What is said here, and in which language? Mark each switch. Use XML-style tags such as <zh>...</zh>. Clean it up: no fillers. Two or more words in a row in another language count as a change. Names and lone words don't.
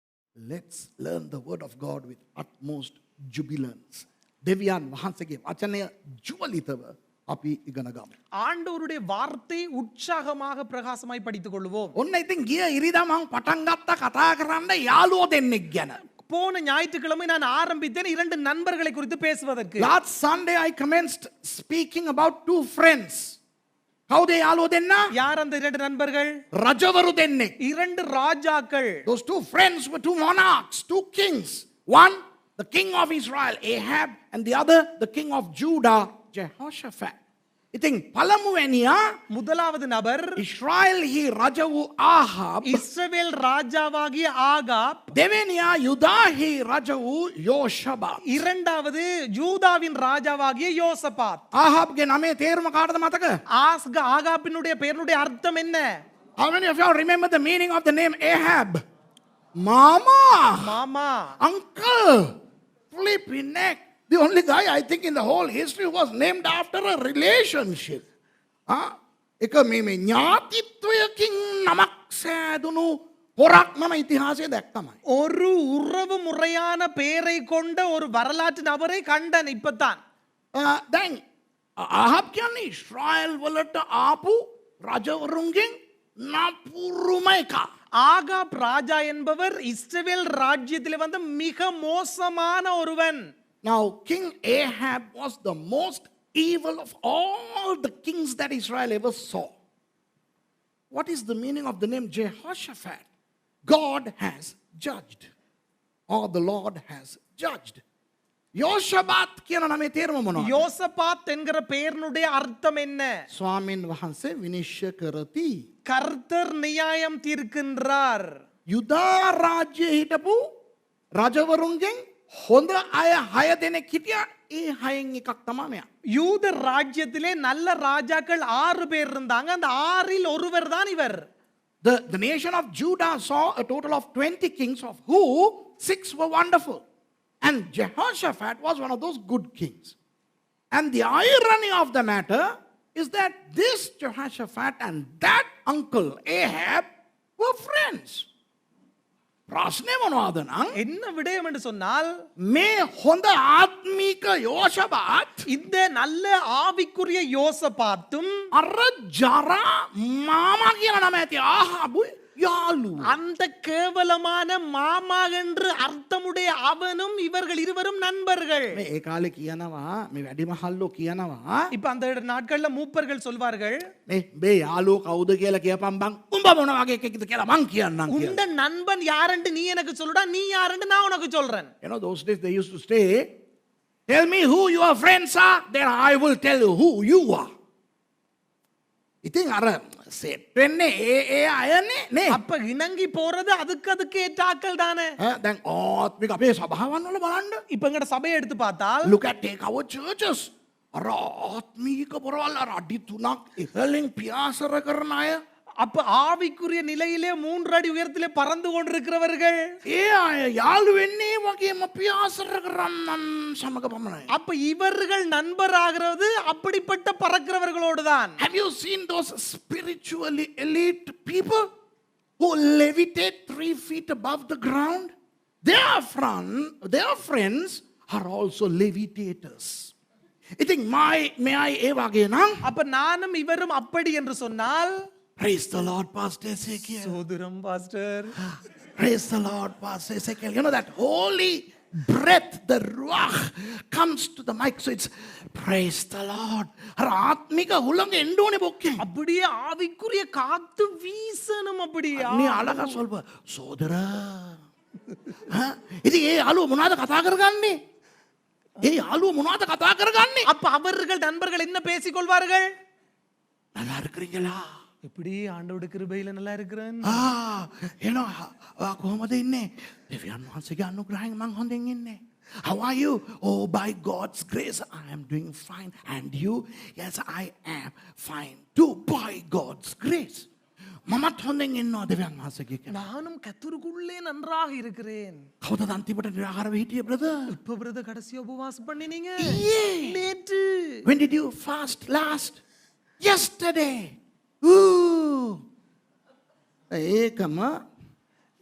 <en>Let's learn the word of God with utmost jubilance.</en> <si>දෙවියන් වහන්සේගේ වචනය ජුවලිතව අපි ඉගෙන ගමු.</si> <ta>ஆண்டவருடைய வார்த்தை உற்சாகமாக பிரகாசமாய் படித்துக் கொள்வோம்.</ta> <si>ඔන්න ඉතින් ගිය ඉරිදා මං පටන් ගත්තා කතා කරන්න යාළුවෝ දෙන්නෙක් ගැන.</si> <ta>போன ஞாயிற்றுக்கிழமை நான் ஆரம்பித்தேன் இரண்டு நண்பர்களை குறித்து பேசுவதற்கு.</ta> <en>Last Sunday I commenced speaking about two friends.</en> <si>කවුද යාළුවෝ දෙන්න?</si> <ta>யார் அந்த இரண்டு நண்பர்கள்?</ta> <si>රජවරු දෙන්නෙක්.</si> <ta>இரண்டு ராஜாக்கள்.</ta> <en>Those two friends were two monarchs, two kings. One, the king of Israel, Ahab, and the other, the king of Judah, Jehoshaphat.</en> <si>ඉතින් පළමුවැනියා</si> <ta>முதலாவது நபர்</ta> <si>ඉස්රායෙල්හි රජ වූ ආහාබ්,</si> <ta>இஸ்ரவேல் ராஜாவாகிய ஆகாப்,</ta> <si>දෙවෙනියා யூதாහි රජ වූ යෝෂබාත්.</si> <ta>இரண்டாவது யூதாவின் ராஜாவாகிய யோசபாத்.</ta> <si>ආහාබ්ගේ නමේ තේරුම කාටද මතක?</si> <ta>ஆகாபினுடைய பெயருடைய அர்த்தம் என்ன?</ta> <en>How many of y'all remember the meaning of the name Ahab?</en> <si>Mama,</si> <ta>மாமா.</ta> <en>uncle, flipping neck. The only guy I think in the whole history was named after a relationship.</en> <si>එක මේ ඥාතිත්වයකින් නමක් සෑදුණු පොරක් මම ඉතිහාසයේ දැක්කමයි.</si> <ta>ஒரு உறவு முறையான பெயரை கொண்ட ஒரு வரலாற்று நபரை கண்டன் இப்பதான்.</ta> <si>දැන් ආහාබ් කියන්නේ ඉස්රායෙල් වලට ආපු රජවරුන්ගෙන් නපුරුම එකා.</si> <ta>ஆகாப் ராஜா என்பவர் இஸ்ரவேல் ராஜ்யத்திலே வந்த மிக மோசமான ஒருவன்.</ta> <en>Now, King Ahab was the most evil of all the kings that Israel ever saw. What is the meaning of the name Jehoshaphat? God has judged, or the Lord has judged.</en> <si>Yoshabat කියන නමේ තේරුම මොනවද?</si> <ta>யோசபாத் என்கிற பெயரினுடைய அர்த்தம் என்ன?</ta> <si>ස්වාමීන් වහන්සේ විනිශ්චය කරති.</si> <ta>கர்த்தர் நியாயம் தீர்க்கின்றார்.</ta> <si>යුදා රාජ්‍යයේ හිටපු රජවරුන්ගෙන් හොඳ අය 6 දෙනෙක් හිටියා. ඒ 6න් එකක් තමයි මෙයා.</si> <ta>யூத ராஜ்யத்திலே நல்ல ராஜாக்கள் 6 பேர் இருந்தாங்க. அந்த 6ல் ஒருவர் தான் இவர்.</ta> <en>The nation of Judah saw a total of 20 kings, of who 6 were wonderful. And Jehoshaphat was one of those good kings. And the irony of the matter is that this Jehoshaphat and that uncle Ahab were friends.</en> <si>ප්‍රශ්නේ මොනවද නම්</si> <ta>என்ன விடயம் என்று சொன்னால்</ta> <si>මේ හොඳ ආත්මික යෝෂබාත්</si> <ta>இந்த நல்ல ஆவிக்குரிய யோசபாத்தும்</ta> <si>අර ජරා මාමා කියන නම ඇති ආහාබු යාළු.</si> <ta>அந்த கேவலமான மாமா என்று அர்த்தமுடைய அவனும் இவர்கள் இருவரும் நண்பர்கள்.</ta> <si>මේ ඒ කාලේ කියනවා මේ වැඩිමහල්ලෝ කියනවා</si> <ta>இப்ப அந்த நாட்கள்ல மூப்பர்கள் சொல்வார்கள்,</ta> <si>මේ යාළුවෝ කවුද කියලා කියපන් බං උඹ මොන වගේ එකෙක්ද කියලා මං කියන්නම් කියලා.</si> <ta>உண்ட நண்பன் யாருன்னு நீ எனக்கு சொல்லுடா, நீ யாருன்னு நான் உனக்கு சொல்றேன்.</ta> <en>You know, those days they used to say, tell me who your friends are, then I will tell you who you are.</en> <si>ඉතින් අර සෙට් වෙන්නේ ඒ අයනේ නේ.</si> <ta>அப்ப இணங்கி போறது அதுக்கு ஏற்றாக்கள் தானே.</ta> <si>දැන් ආත්මික අපේ සභාවන් වල බලන්න.</si> <ta>இப்ப எங்கட சபையை எடுத்து பார்த்தால்</ta> <en>Look at take our churches.</en> <si>අර ආත්මික පොරවල් අර අඩි 3ක් ඉහළින් පියාසර කරන අය.</si> <ta>அப்ப ஆவிக்குரிய நிலையிலே 3 அடி உயரத்திலே பறந்து கொண்டிருக்கிறவர்கள்.</ta> <si>ඒ අය යාළු වෙන්නේ වගේම පියාසර කරන්නන් සමග පමණයි.</si> <ta>அப்ப இவர்கள் நண்பர் ஆகிறது அப்படிப்பட்ட பறக்கிறவர்களோடு தான்.</ta> <en>Have you seen those spiritually elite people who levitate 3 feet above the ground? Their friends are also levitators.</en> <si>ඉතින් මෙයි ඒ වගේ නම්</si> <ta>அப்ப நானும் இவரும் அப்படி என்று சொன்னால்,</ta> <en>praise the Lord, Pastor Ezekiel.</en> <ta>சோதரம் பாஸ்டர்,</ta> <en>Praise the Lord, Pastor Ezekiel. You know that holy breath, the ruach comes to the mic, so it's praise the Lord.</en> <si>අර ආත්මික හුළඟ එන්න ඕනේ බොක්කේ.</si> <ta>அப்படியே ஆவிக்குரிய காத்து வீசணும் அப்படியே.</ta> <si>நீ අලක சொல்ப සෝදර. ඉතින් ඒ යාළුව මොනවද කතා කරගන්නේ? ඒ යාළුව මොනවද කතා කරගන්නේ?</si> <ta>அப்ப அவர்கள் நண்பர்கள் என்ன பேசிக் கொள்வார்கள்? நல்லா இருக்கிறீங்களா? எப்படி ஆண்டவருடைய கிருபையில நல்லா இருக்கிறேன்.</ta> <si>එනවා කොහොමද ඉන්නේ? දෙවියන් වහන්සේගේ අනුග්‍රහයෙන් මං හොඳින් ඉන්නේ.</si> <en>How are you? Oh, by God's grace, I am doing fine. And you? Yes, I am fine too, by God's grace.</en> <si>මමත් හොඳින් ඉන්නවා දෙවියන් වහන්සේගේ කෙනා.</si> <ta>நானும் கர்த்தருக்குள்ளே நன்றாக இருக்கிறேன்.</ta> <si>කවුද අන්තිමට නිරාහාරව හිටියේ brother?</si> <ta>இப்ப பிரதர் கடைசியா உபவாசம் பண்ணினீங்க?</ta> <en>Yeah.</en> <ta>நேற்று.</ta> <en>When did you fast last? Yesterday.</en> <si>Ooh. ඒකම</si>